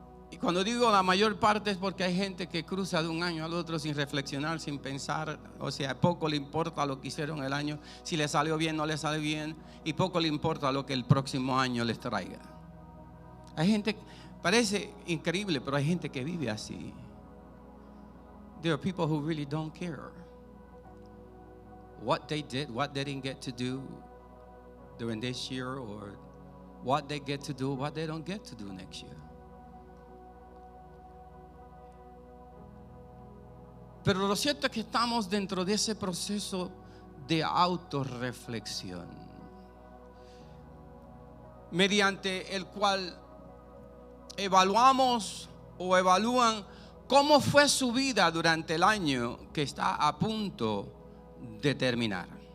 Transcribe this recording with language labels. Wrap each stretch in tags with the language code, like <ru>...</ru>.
<es>Y cuando digo la mayor parte es porque hay gente que cruza de un año al otro sin reflexionar, sin pensar. O sea, poco le importa lo que hicieron el año, si le salió bien, no le sale bien, y poco le importa lo que el próximo año les traiga. Hay gente, parece increíble, pero hay gente que vive así.</es> <en>There are people who really don't care what they did, what they didn't get to do during this year, or what they get to do, what they don't get to do next year.</en> <es>Pero lo cierto es que estamos dentro de ese proceso de autorreflexión, mediante el cual evaluamos o evalúan cómo fue su vida durante el año que está a punto de terminar.</es>